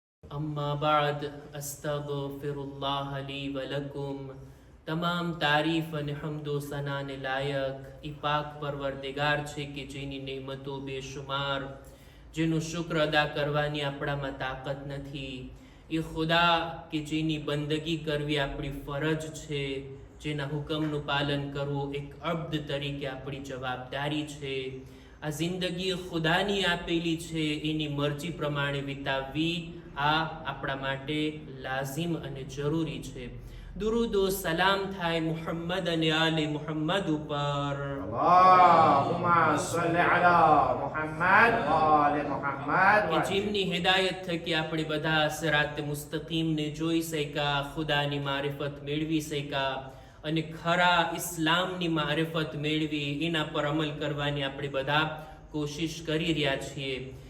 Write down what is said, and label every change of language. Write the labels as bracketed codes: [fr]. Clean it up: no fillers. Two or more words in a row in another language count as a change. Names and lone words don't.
[ar] أما بعد أستغفر الله لي ولكم. [gu] તમામ તારીફ અને હમદો સનાને લાયક ઈ પાક પરવરદિગાર છે કે જેની નેમતો બેશુમાર, જેનું શુક્ર અદા કરવાની આપણામાં તાકાત નથી, એ ખુદા કે જેની બંદગી કરવી આપણી ફરજ છે, જેના હુકમનું પાલન કરવું એક અબ્દ તરીકે આપણી જવાબદારી છે। આ જિંદગી ખુદાની આપેલી છે, એની મરજી પ્રમાણે વિતાવવી આ આપણા માટે લાઝિમ અને જરૂરી છે। દુરૂદો સલામ થાય मुहम्मद અને આલે મુહમ્મદ ઉપર। [ar] اللهم صل على محمد وآل محمد. [gu] કે જેમની હિદાયત થકી આપણે બધા સિરાત મુસ્તકીમને જોઈ શક્યા, ખુદાની મારિફત મેળવી શક્યા અને ખરા ઇસ્લામની મારિફત મેળવી એના પર અમલ કરવાની આપણે બધા કોશિશ કરી રહ્યા છીએ।